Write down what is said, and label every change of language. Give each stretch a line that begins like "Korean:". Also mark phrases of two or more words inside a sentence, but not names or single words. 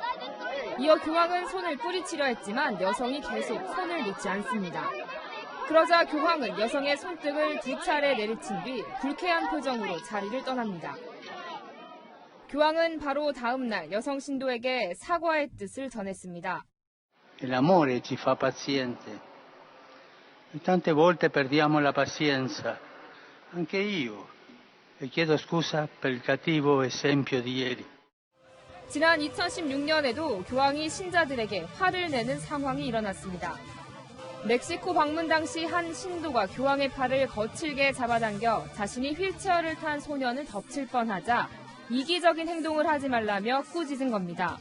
Korean: 이어 교황은 손을 뿌리치려 했지만 여성이 계속 손을 놓지 않습니다. 그러자 교황은 여성의 손등을 2차례 내리친 뒤 불쾌한 표정으로 자리를 떠납니다. 교황은 바로 다음 날 여성 신도에게 사과의 뜻을 전했습니다.
Italian: L'amore ci fa paziente. Tante volte perdiamo la pazienza. Anche io. E chiedo scusa per il cattivo esempio di ieri.
Korean: 지난 2016년에도 교황이 신자들에게 화를 내는 상황이 일어났습니다. 멕시코 방문 당시 한 신도가 교황의 팔을 거칠게 잡아당겨 자신이 휠체어를 탄 소년을 덮칠 뻔하자 이기적인 행동을 하지 말라며 꾸짖은 겁니다.